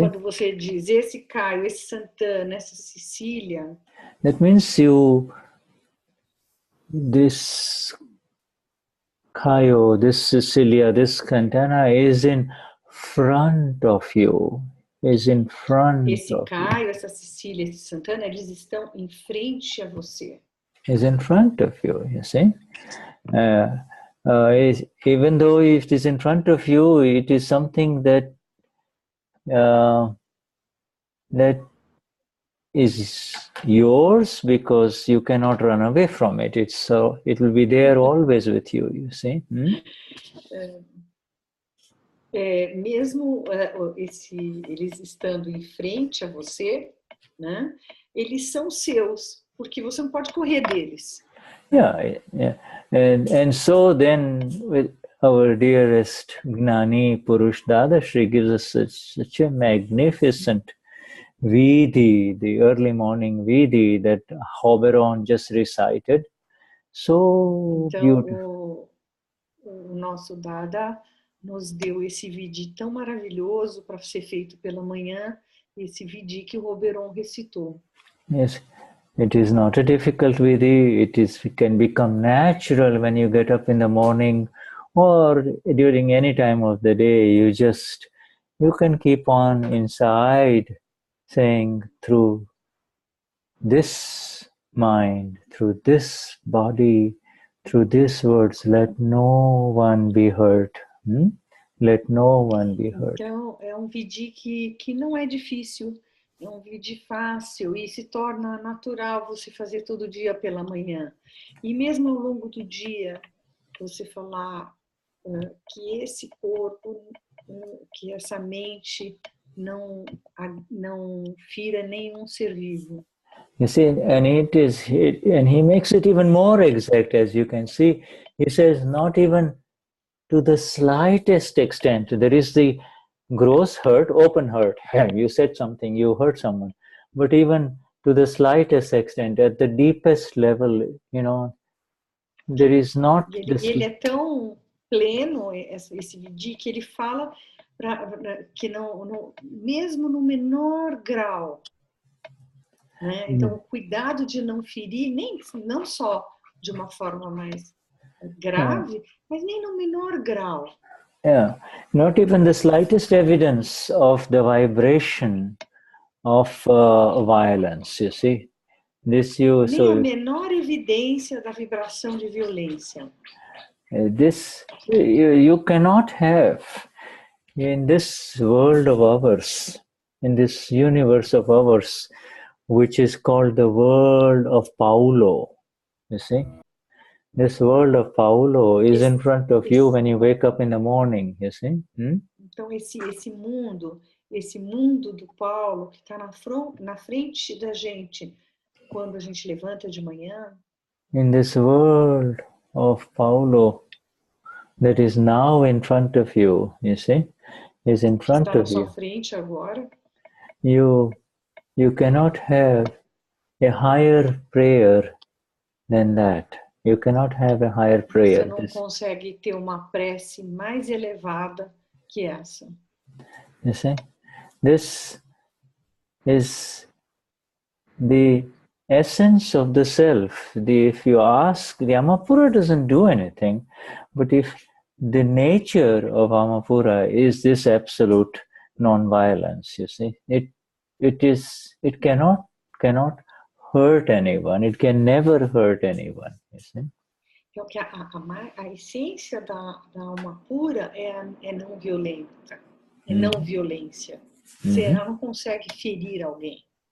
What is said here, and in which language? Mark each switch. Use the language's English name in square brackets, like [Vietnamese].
[Portuguese] Quando você diz esse Caio, esse Santana, essa Cecília, [English] that means this Caio, this Cecilia, this Santana is in front of you. [Portuguese] Esse Caio, essa Cecília, esse Santana, eles estão em frente a você. [English] Is in front of you, you see? Even though it is in front of you, it is something that is yours because you cannot run away from it. It will be there always with you, you see? [Portuguese] Mesmo eles estando em frente a você, né? Eles são seus, porque você não pode correr deles. [English] Yeah. And so then with our dearest Gnani Purush Dadashri gives us such a magnificent Vidhi, the early morning Vidhi that Hoberon just recited. So beautiful. [Portuguese] O nosso Dada nos deu esse Vidhi tão maravilhoso para ser feito pela manhã, esse Vidhi que o Hoberon recitou. [English] Yes. It is not a difficult Vidhi. It can become natural when you get up in the morning or during any time of the day. You can keep on inside saying through this mind, through this body, through these words, let no one be hurt. Let no one be hurt. [Portuguese] Então, é um Vidhi que não é difícil. É um Vidhi fácil e se torna natural você fazer todo dia pela manhã. E mesmo ao longo do dia, você falar que esse corpo, que essa mente não fira nenhum ser vivo. [English] You see, and and he makes it even more exact, as you can see. He says, not even to the slightest extent. There is the gross hurt, open hurt. You said something, you hurt someone. But even to the slightest extent, at the deepest level, you know, there is not this. [Portuguese] Ele é tão pleno, esse Vidi, que ele fala que mesmo no menor grau, né? Então, o cuidado de não ferir, não só de uma forma mais grave, mas nem no menor grau. [English] Yeah, not even the slightest evidence of the vibration of violence, you see. This you, [Portuguese] Nem a menor evidência da vibração de violência. [English] This you cannot have in this world of ours, in this universe of ours, which is called the world of Paulo, you see. This world of Paulo is in front of you when you wake up in the morning, you see. [Portuguese] Então esse mundo do Paulo que está na frente da gente quando a gente levanta de manhã. [English] In this world of Paulo that is now in front of you, you see, is in front [Portuguese] Está na [English] of [Portuguese] sua [English] you. [Portuguese] frente agora. [English] You cannot have a higher prayer than that. You cannot have a higher prayer. [Portuguese] Você não consegue ter uma prece mais elevada que essa. [English] You see, this is the essence of the self. If you ask, the Amapura doesn't do anything, but if the nature of Amapura is this absolute non-violence, you see, it cannot hurt anyone. It can never hurt anyone, you see. [Portuguese] Então, que a essência da alma pura é não violenta, é não violência. Ela não consegue ferir alguém.